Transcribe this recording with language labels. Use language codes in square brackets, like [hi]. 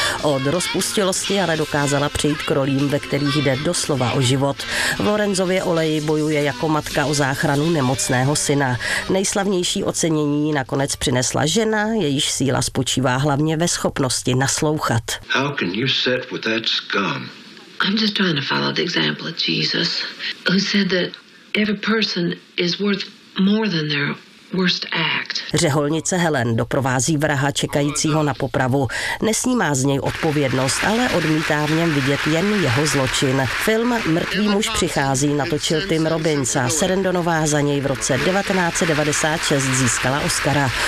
[cs] Od rozpustilosti ale dokázala přejít k rolím, ve kterých jde doslova o život. V Lorenzově oleji bojuje jako matka o záchranu nemocného syna. Nejslavnější ocenění nakonec přinesla žena, jejíž síla spočívá hlavně ve schopnosti naslouchat. [en] How can you sit with that scum? I'm just trying to follow the example of Jesus, who said that every person is worth more than their worst act. [cs] Řeholnice Helen doprovází vraha čekajícího na popravu. Nesnímá z něj odpovědnost, ale odmítá v něm vidět jen jeho zločin. Film Mrtvý muž přichází natočil Tim Robbins a Sarandonová za něj v roce 1996 získala Oscara.